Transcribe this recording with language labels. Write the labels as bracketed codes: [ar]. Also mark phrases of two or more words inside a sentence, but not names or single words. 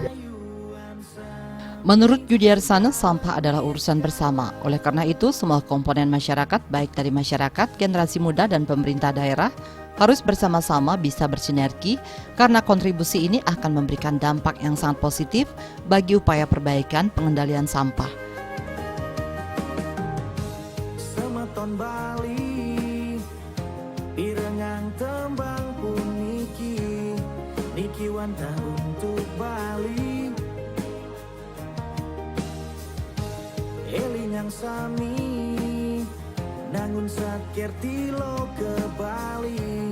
[id] Menurut Yudiarsana, sampah adalah urusan bersama. Oleh karena itu, semua komponen masyarakat, baik dari masyarakat, generasi muda, dan pemerintah daerah, harus bersama-sama bisa bersinergi karena kontribusi ini akan memberikan dampak yang sangat positif bagi upaya perbaikan pengendalian sampah. [ban] Semeton Bali, pirengang tembang pun niki wanta untuk Bali. Elinyang sami, nangun sakir tilo ke Bali.